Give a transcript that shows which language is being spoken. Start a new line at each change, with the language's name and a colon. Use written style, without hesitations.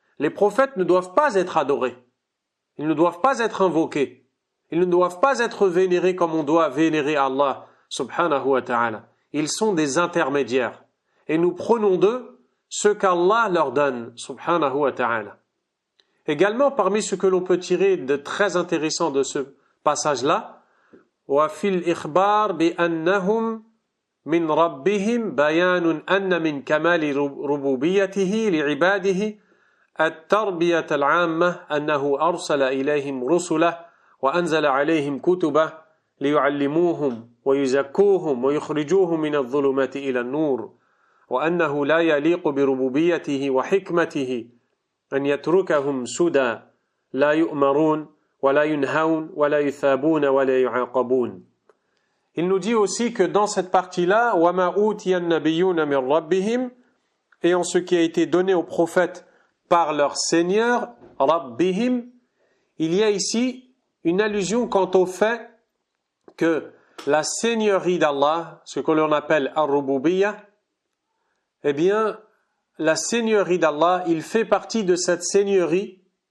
French: Les prophètes ne doivent pas être adorés. Ils ne doivent pas être invoqués. Ils ne doivent pas être vénérés comme on doit vénérer Allah, subhanahu wa ta'ala. Ils sont des intermédiaires. Et nous prenons d'eux ce qu'Allah leur donne, subhanahu wa ta'ala. Également, parmi ce que l'on peut tirer de très intéressant de ce passage-là,
Arabic: وفي الإخبار بأنهم من ربهم بيان أن من كمال ربوبيته لعباده التربية العامة أنه أرسل إليهم رسله وأنزل عليهم كتبه ليعلموهم ويزكوهم ويخرجوهم من الظلمات إلى النور وأنه لا يليق بربوبيته وحكمته أن يتركهم سدى لا يؤمرون ولا ينهون ولا يثابون ولا يعاقبون.
French: Il nous dit aussi que dans cette partie-là,
Arabic: وَمَا أُوتِيَ النَّبِيُّونَ مِنْ رَبِّهِمْ,
French: et en ce qui a été donné aux prophètes par leur Seigneur, رَبِّهِمْ, il y a ici une allusion quant au fait que la seigneurie d'Allah, ce que l'on appelle ar-rububiyyah, eh bien, la seigneurie d'Allah, il fait partie de cette seigneurie.